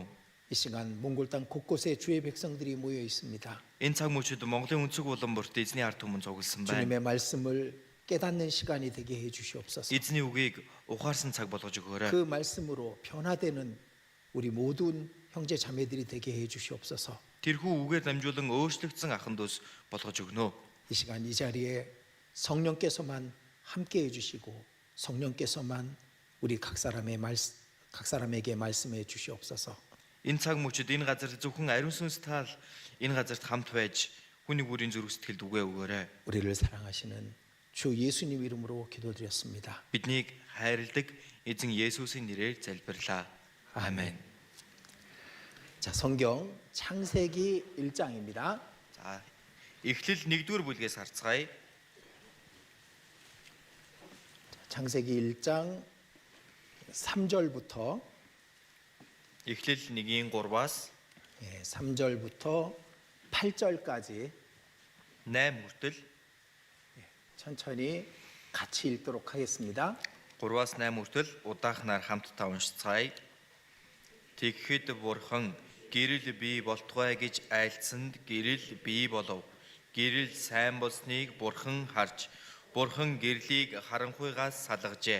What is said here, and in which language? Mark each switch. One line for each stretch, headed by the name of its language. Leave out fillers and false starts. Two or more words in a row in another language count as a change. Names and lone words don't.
Korean: 이 시간 몽골 땅 곳곳에 주의 백성들이 모여 있습니다.
Mongolian: Энэ цаг мөчид Монголын өнцөг булан бүрт эзний ард түмэн цугласан байна.
Korean: 주님의 말씀을 깨닫는 시간이 되게 해 주시옵소서.
Mongolian: Эзний үгийг ухаарсан цаг болгож өгөөрэй.
Korean: 그 말씀으로 변화되는 우리 모든 형제 자매들이 되게 해 주시옵소서.
Mongolian: Тэрхүү үгээр дамжуулан өөрчлөгдсөн ахын дүүс болгож өгнө.
Korean: 이 시간 이 자리에 성령께서만 함께 해 주시고 성령께서만 우리 각 사람에게 말씀해 주시옵소서.
Mongolian: Энэ цаг мөчид энэ газар зөвхөн ариун сүнс таал энэ газарт хамт байж хүний бүрийн зүрх сэтгэлд үгээ өгөөрэй.
Korean: 우리를 사랑하시는 주 예수님 이름으로 기도드렸습니다.
Mongolian: Биднийг хайрладаг эзэн Есүсийн нэрээр залбирлаа.
Korean: 아멘. 자, 성경 창세기 1장입니다.
Mongolian: За, Эхлэл 1-р бүлгээс харцгаая.
Korean: 창세기 1장 3절부터
Mongolian: Эхлэл 1-3-аас
Korean: 3절부터 8절까지
Mongolian: 8 хүртэл
Korean: 천천히 같이 읽도록 하겠습니다.
Mongolian: 3-аас 8 хүртэл удаахнаар хамтдаа уншицгаая. Тэгэхэд Бурхан гэрэл бий болтугай гэж айлцсанд гэрэл бий болов. Гэрэл сайн болсныг Бурхан харж Бурхан гэрлийг харанхуйгаас салгажээ.